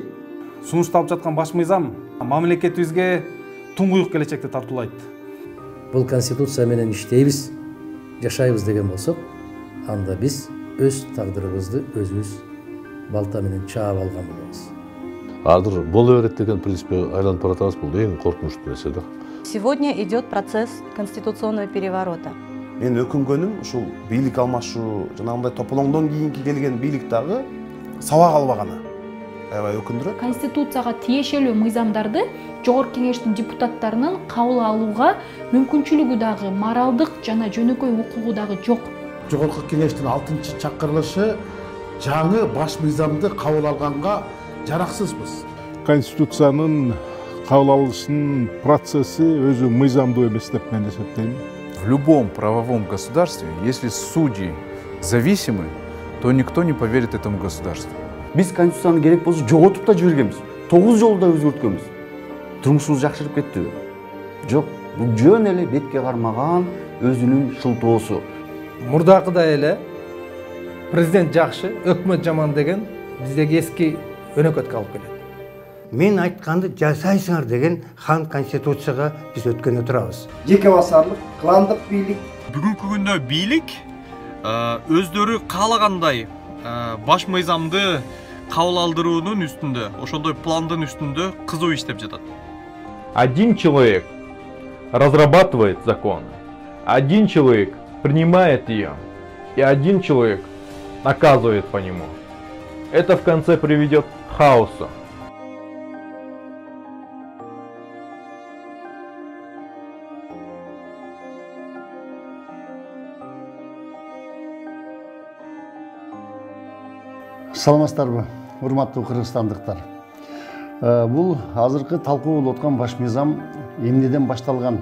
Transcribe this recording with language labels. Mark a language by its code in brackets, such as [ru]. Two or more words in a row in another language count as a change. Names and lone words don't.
[ky] Сунушталып жаткан баш мыйзам мамлекетибизге туңгуюк келечекти тартуулайт. Бул Конституция менен иштейбиз, жашайбыз деген болсок, анда биз өз тагдырыбызды өзүбүз балта менен чаап алган болобуз. Азыр боло берет деген принципке айланып баратабыз, бул эң коркунучтуу нерсе да. [ru] Сегодня идет процесс конституционного переворота. [ky] Мен өкүнгөнүм ушул бийлик алмашуу, жанагындай тополоңдон кийинки келген бийлик дагы сабак албаганы. Аябай өкүндүрөт. Конституцияга тиешелүү мыйзамдарды Жогорку Кеңештин депутаттарынын кабыл алууга мүмкүнчүлүгү дагы, моралдык жана жөнөкөй укугу дагы жок. Жогорку Кеңештин 6-чакырылышы жаңы баш мыйзамды кабыл алганга жараксызбыз. Конституциянын кабыл алышынын процесси өзү мыйзамдуу эмес деп мен эсептейм. [ru] В любом правовом государстве, если судьи зависимы, то никто не поверит этому государству. [ky] Biz Konstitutsiyаны керек болсо жоготуп да жибергенбиз. 9 жолу да өзгөрткөнбүз. Турмушубуз жакшырып кеттиби? Жок, бул жөн эле бетке кармаган өзүнүн шылтоосу. Мурдакыдай эле президент жакшы, өкмөт жаман деген биздеги эски өнөкөткө алып келет. Мен айтканды жасайсыңар деген хан Конституцияга биз өткөнө турабыз. Жеке басарлык, кландык бийлик. Бүгүнкү күндө бийлик өздөрү каалагандай баш мыйзамды кабыл алдыруунун үстүндө, ошондой пландын үстүндө кызуу иштеп жатат. [ru] Один человек разрабатывает закон, один человек принимает ее, и один человек наказывает по нему. Это в конце приведет к хаосу. [ky] Саламатсыздарбы, урматтуу кыргызстандыктар. Бул азыркы талкуу болуп аткан баш мыйзам эмнеден башталган?